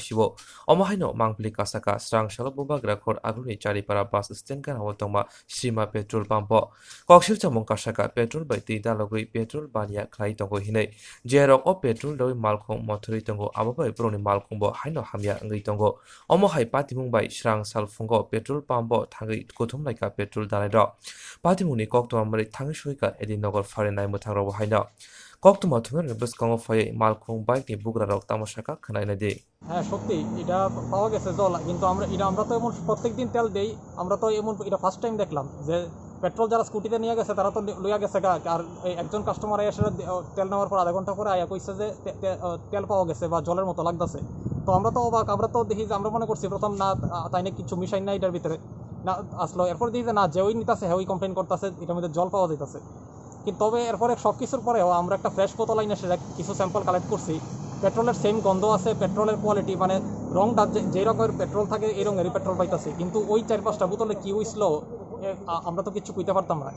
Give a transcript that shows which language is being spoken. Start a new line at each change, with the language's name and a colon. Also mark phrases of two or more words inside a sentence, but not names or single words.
Kok Borok: sibo omahaino mangpli kasaka srang saloboba grakhor aguni charipara
English: bus stand
Kok Borok: kan hawo tongma sima
English: petrol pump
Kok Borok: kokshir chamong kasaka petrol bai tui dalogoi petrol banya khlai tongo hinai jerok o petrol doi malkhong mothori tongo ababai proni malkhong bo haino hamya ngai tongo omohai patimung bai srang salfungo
English: petrol pump
Kok Borok: thangai kothum laika petrol dalai ro patimuni kokto amari thangi suika edinogor farenai muthang ro haino kokto mathungar bus kongo faye malkhong bike ni bugra rok tamasaka khanai na de
Bangla: হ্যাঁ সত্যি এটা পাওয়া গেছে জল কিন্তু আমরা তো এমন প্রত্যেকদিন তেল দেই আমরা তো এমন এটা
English: first time
Bangla: দেখলাম যে পেট্রোল যারা স্কুটিতে নিয়ে গেছে তারা তো লইয়া গেছে আর একজন কাস্টমার এসে তেল নেওয়ার পর আধা ঘন্টা পরে আয়া কইছে যে তেল পাওয়া গেছে বা জলের মতো লাগতেছে তো আমরা তো অবাক আমরা তো দেখি যে আমরা মনে করছি প্রথম না তাই না কিছু মিশাই না এটার ভিতরে না আসলো এরপর দেখি যে না যে ওই নিতেছে হ্যাঁ ওই কমপ্লেন করতেছে এটার মধ্যে জল পাওয়া যাইতেছে কিন্তু তবে এরপরে সব কিছুর পরেও আমরা একটা ফ্রেশ বোতল আইনে সেটা কিছু
English: sample collect
Bangla: করছি পেট্রোলের সেম গন্ধ আছে পেট্রোলের কোয়ালিটি মানে রংটা যেই রকমের পেট্রোল থাকে এই রঙেরই পেট্রোল পাইতেছে কিন্তু ওই 4-5টা বোতলে কি হইছিল আমরা তো কিছু কইতে পারতাম না।